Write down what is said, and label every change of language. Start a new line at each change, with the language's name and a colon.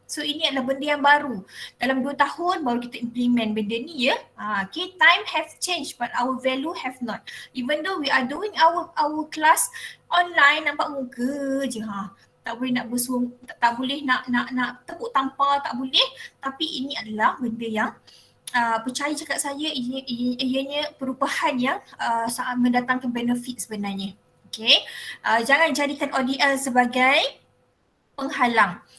Malay: So ini adalah benda yang baru. Dalam 2 tahun baru kita implement benda ni ya.
English: Okay, time have changed but our value have not. Even though we are doing our class online,
Malay: nampak muka je. Tak boleh nak bersuara, tak boleh nak tepuk tampar, tak boleh. Tapi ini adalah benda yang percaya cakap saya, ianya perubahan yang mendatangkan benefit sebenarnya. Okay, jangan jadikan ODL sebagai penghalang.